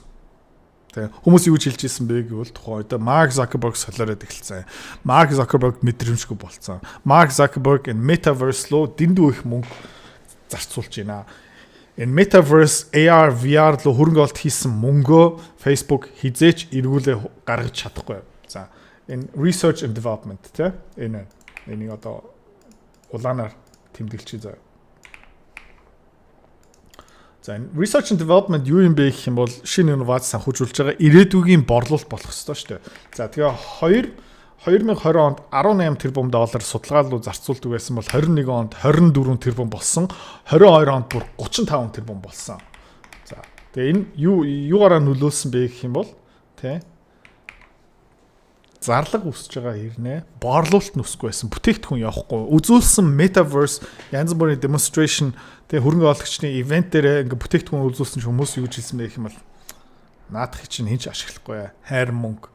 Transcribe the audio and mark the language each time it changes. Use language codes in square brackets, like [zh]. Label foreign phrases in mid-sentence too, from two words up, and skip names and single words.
[mn] Хүмүүс юу хэлж ирсэн бэ гэвэл тухайн үед Mark Zuckerberg солиороод эхэлсэн. Mark Zuckerberg мэдрэмжгүй болцсон. Mark Zuckerberg энэ metaverse руу дэндүү их мөнгө зарцуулж байна. Энэ metaverse AR VR руу хөрөнгө оолт хийсэн мөнгөө Facebook хизээч эргүүлээ гаргаж чадахгүй. За энэ [en] research and development [mn] тэ энийг одоо улаанаар тэмдэглэчихье заа. За [en] research and development [mn] юу юм бэ гэх юм бол шинэ инновац санхүүжүүлж байгаа ирээдүйн борлуулалт болох ёстой шүү дээ. За тэгээ 2020 онд 18 тэрбум доллар судалгаа руу зарцуулдаг байсан бол 21 онд 24 тэрбум болсон, 22 онд бүр 35 тэрбум болсон. За тэгээ энэ юугаараа нөлөөлсөн бэ гэх юм бол тэ зарлага үсэж байгаа хэрнээ борлуулалт нүсгүй байсан, бүтээгдэхүүн явахгүй, үзүүлсэн metaverse янз бүрийн demonstration тэгээ хөрөнгө оологчны ивент дээр ингээ бүтээгдэхүүн үзүүлсэн ч хүмүүс юу гэж хэлсэн бэ гэх юм бол наадах чинь хинч ашиглахгүй хайр мөнгө.